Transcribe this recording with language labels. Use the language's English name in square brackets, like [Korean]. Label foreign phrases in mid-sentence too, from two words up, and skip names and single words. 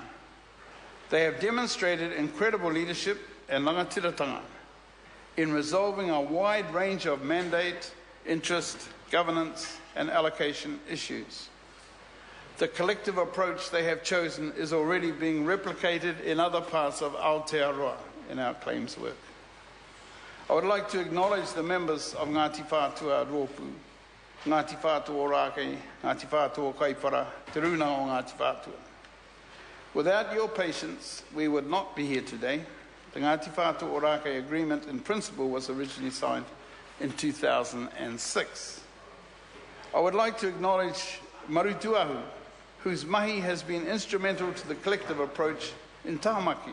[English] They have demonstrated incredible leadership and rangatiratanga in resolving a wide range of mandate, interest, governance and allocation issues. The collective approach they have chosen is already being replicated in other parts of Aotearoa in our claims work. I would like to acknowledge the members of Ngāti Whātua Rōpū, Ngāti Whātua o Rākei, Ngāti Whātua o Kaipara, Te Runa o Ngāti Whātua. Without your patience, we would not be here today. The Ngāti Whātua Ōrākei Agreement in principle was originally signed in 2006. I would like to acknowledge Marutuahu, whose mahi has been instrumental to the collective approach in Tamaki.